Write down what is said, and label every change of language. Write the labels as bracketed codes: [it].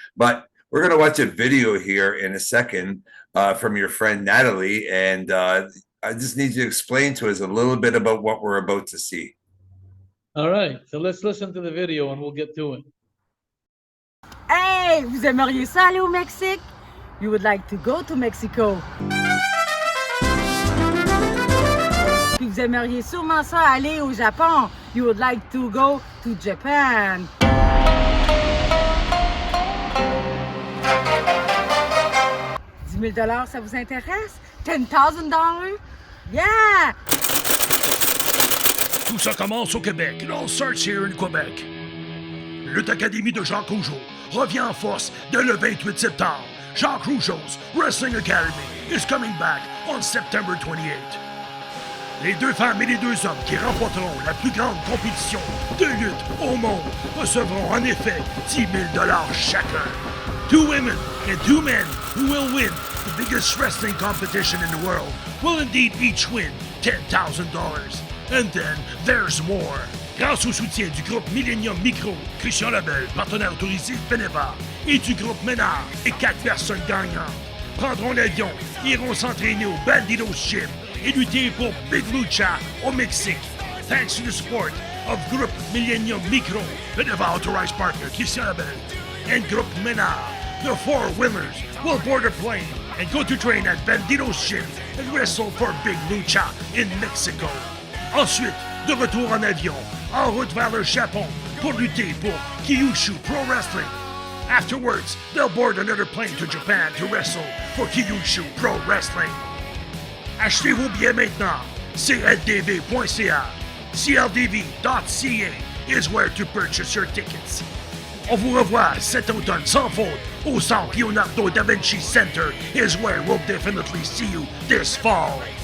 [en] But we're going to watch a video here in a second from your friend Natalie, and I just need you to explain to us a little bit about what we're about to see. All right, so let's listen to the video and we'll get to it. [fr] Hey, vous aimeriez ça aller au Mexique? [en] You would like to go to Mexico. [fr] Puis vous aimeriez sûrement ça aller au Japon. [en] You would like to go to Japan. [fr] $10,000, ça vous intéresse? $10,000? Yeah! Tout ça commence au Québec. [en] It all starts here in Quebec. [fr] Lutte Academie de Jacques Rougeau revient en force dès le 28 septembre. [en] Jacques Rougeau's Wrestling Academy is coming back on September 28. [fr] Les deux femmes et les deux hommes qui remporteront la plus grande compétition de lutte au monde recevront en effet $10,000 chacun. [en] 2 women and 2 men who will win the biggest wrestling competition in the world will indeed each win $10,000. And then there's more. [fr] Grâce au soutien du groupe Millennium Micro, Christian Labelle, partenaire autorisé Beneva, et du groupe Ménard, et 4 personnes gagnantes prendront l'avion, iront s'entraîner au Bandidos Gym et lutter pour Big Lucha au Mexique. [en] Thanks to the support of Group Millennium Micro, Beneva authorized partner Christian Labelle, and Group Ménard, the 4 winners will board a plane and go to train at Bandidos Gym and wrestle for Big Lucha in Mexico. [fr] Ensuite, de retour en avion, en route vers le Japon pour lutter pour Kyushu Pro Wrestling. [en] Afterwards, they'll board another plane to Japan to wrestle for Kyushu Pro Wrestling. [fr] Achetez vos billets maintenant. cldv.ca. [en] cldv.ca is where to purchase your tickets. [fr] On vous revoit cet automne sans faute au Centre Leonardo da Vinci Center [en] is where we'll definitely see you this fall.